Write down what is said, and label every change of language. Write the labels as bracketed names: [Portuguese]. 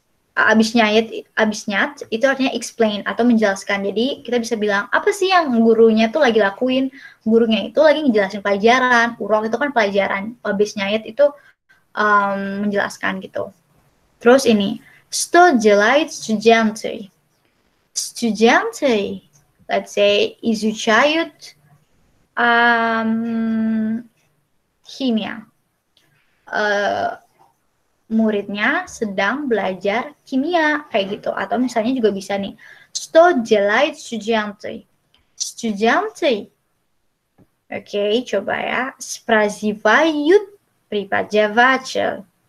[Indonesian] Объяснять itu artinya explain atau menjelaskan. Jadi kita bisa bilang apa sih yang gurunya tuh lagi lakuin? Gurunya itu lagi ngejelasin pelajaran. Urok itu kan pelajaran. Объясняет itu menjelaskan gitu. Terus ini, [Russian] что делают студенты? Студенты, [English] let's say, [Russian] изучают химия. [Indonesian] Muridnya sedang belajar kimia kayak gitu. Atau misalnya juga bisa nih, [Russian] что делают студенты? Студенты. [Indonesian] Oke, coba ya. [Russian] Спрашивают преподаватель.